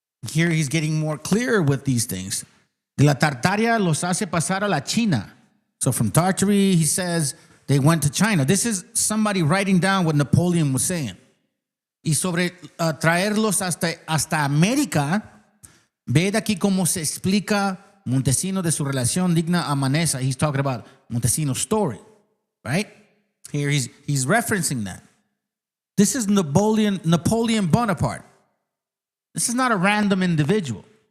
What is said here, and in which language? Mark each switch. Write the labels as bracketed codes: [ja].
[en] Here he's getting more clear with these things. [es] De la Tartaria los hace pasar a la China. [en] So from Tartary, he says they went to China. This is somebody writing down what Napoleon was saying. [es] Y sobre traerlos hasta América, ve de aquí cómo se explica Montesino de su relación digna a Manesa. [en] He's talking about Montesino's story, right? Here he's referencing that. This is Napoleon Bonaparte. This is not a random individual.